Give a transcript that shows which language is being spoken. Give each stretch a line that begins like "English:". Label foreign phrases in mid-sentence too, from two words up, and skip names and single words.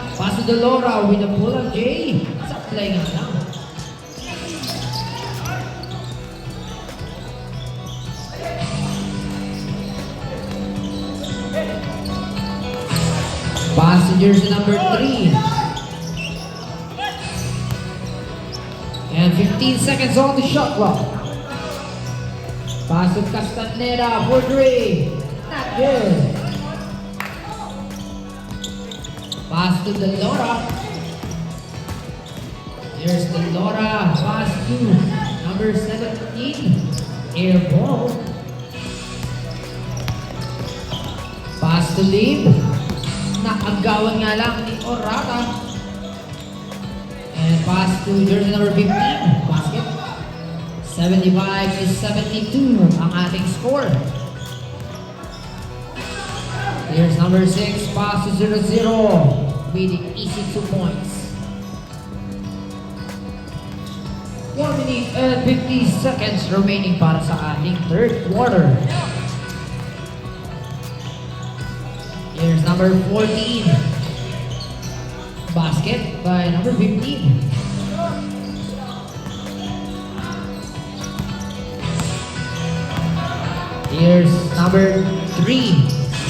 English: Pass to Delora with a pull-up J.
Hiligaynon: Saklay nga lang.
English: Pass to jersey number 3. And 15 seconds on the shot clock. Pass to Castaneda for 3. Not good. Pass to Delora. Here's Delora. Pass to number 17. Air ball. Pass to Lim.
Hiligaynon: Nakagawan nga lang ni Orata.
English: And pass to jersey number 15.
Filipino: Basket. 75-72 ang ating score.
English: Here's number 6, pass to 0-0 with easy 2 points. 1 minute and 50 seconds remaining
Filipino: para sa ating
English: third quarter. Here's number 14. Basket by number 15. Here's number 3.